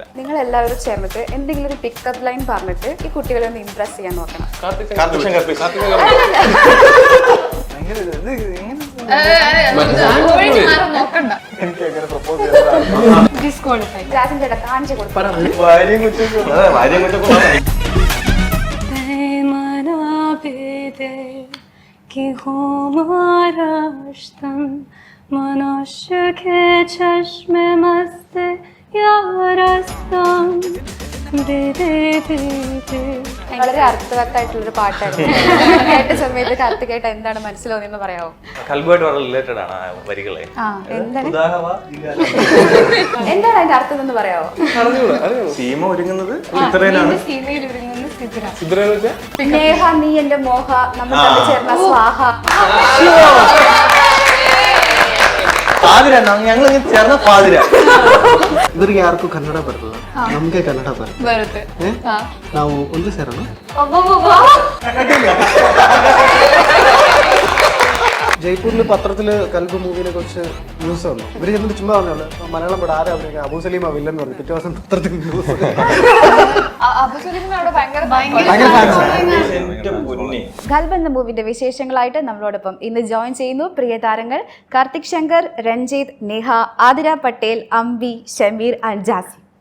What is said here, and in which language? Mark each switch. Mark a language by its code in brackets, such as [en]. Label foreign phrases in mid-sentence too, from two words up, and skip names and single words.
[ml] നിങ്ങൾ എല്ലാവരും ചേർന്നിട്ട് എന്തെങ്കിലും ഒരു [en] pickup line [ml] പറഞ്ഞിട്ട് ഈ കുട്ടികളെ ഒന്ന് ഇംപ്രസ് ചെയ്യാൻ നോക്കണം. കാർത്തിക് ശങ്കർ please. രാജൻ ചേട്ടാ കാണിച്ചു കൊടുക്കും. मनुष्य के चश्मे मस्त यारस्तान വളരെ അർത്ഥവത്തായിട്ടുള്ളൊരു പാട്ടായിരുന്നു. കേട്ട സമയത്ത് കാർത്തികായിട്ട് എന്താണ് മനസ്സിലാവുന്നതെന്ന് പറയാമോ? ഖൽബുമായിട്ട് വളരെ റിലേറ്റഡ് ആണ് ആ വരികളെ. എന്താണ് അതിന്റെ അർത്ഥം എന്ന് പറയാമോ? സീമ ഒരുങ്ങുന്നത് ചിത്രയിലാണ്. നേഹ നീ എന്റെ മോഹ നമ്മൾ തമ്മിൽ ചേർന്ന സ്വാഹ. പാതിര ഞങ്ങൾ ചേർന്ന പാതിര. [kn] ಇವರಿಗೆ ಯಾರಿಗೂ ಕನ್ನಡ ಬರಲ್ಲ, ನಮ್ಗೆ ಕನ್ನಡ ಬರುತ್ತೆ. ನಾವು ಒಂದು ಸೇರೋಣ. [ml] ജയ്പൂരിൽ പത്രത്തില് കൽബ് മൂവിനെ കുറിച്ച് ന്യൂസ് വന്നു. ഇവര് ചെന്നിട്ട് ചുമ്മാ പറഞ്ഞോളൂ മലയാളം പടം ആരാ അഭിനയിക്കുക, അബു സലീം വില്ലൻ പറഞ്ഞു. പിറ്റേ ദിവസം പത്രത്തിൽ ന്യൂസ്. ഖൽബ് എന്ന മൂവിന്റെ വിശേഷങ്ങളായിട്ട് നമ്മളോടൊപ്പം ഇന്ന് ജോയിൻ ചെയ്യുന്നു പ്രിയ താരങ്ങൾ കാർത്തിക് ശങ്കർ, രഞ്ജിത്ത്, നേഹ, ആതിര പട്ടേൽ, അംബി, ഷമീർ ആൻഡ് ജാസി.